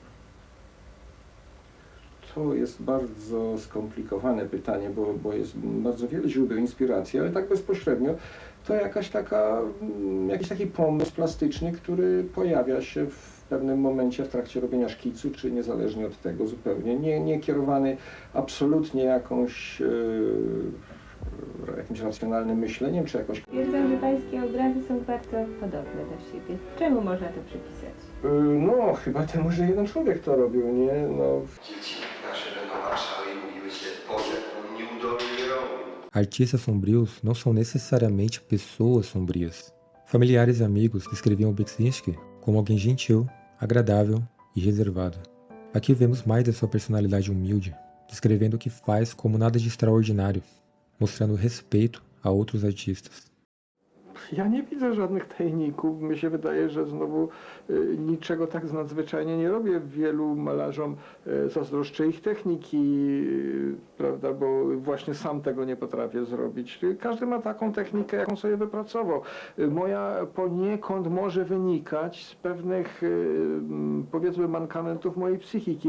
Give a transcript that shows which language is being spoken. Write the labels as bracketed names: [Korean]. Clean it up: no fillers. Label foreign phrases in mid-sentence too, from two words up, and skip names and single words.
[Polish] To jest bardzo skomplikowane pytanie, bo jest bardzo wiele źródeł inspiracji, ale tak bezpośrednio to jakiś taki pomysł plastyczny, który pojawia się w pewnym momencie w trakcie robienia szkicu, czy niezależnie od tego zupełnie, nie kierowany absolutnie jakimś racjonalnym myśleniem, czy jakoś... Twierdzą, że pańskie obrazy są bardzo podobne do siebie. Czemu można to przypisać? No, chyba temu, że jeden człowiek to robiu, nie? No. Dzieci nasze będą patrzały i mówiły się, Boże, on nieudolny robi. [Portuguese] Artistas sombrios não são necessariamente pessoas sombrias. Familiares e amigos descreviam o Beksinski como alguém gentil, agradável e reservado. Aqui vemos mais da sua personalidade humilde, descrevendo o que faz como nada de extraordinário, mostrando respeito a outros artistas. [Polish] Ja nie widzę żadnych tajników. Mi się wydaje, że znowu niczego tak nadzwyczajnie nie robię. Wielu malarzom zazdroszczę ich techniki, prawda, bo właśnie sam tego nie potrafię zrobić. Każdy ma taką technikę, jaką sobie wypracował. Moja poniekąd może wynikać z pewnych, powiedzmy, mankamentów mojej psychiki.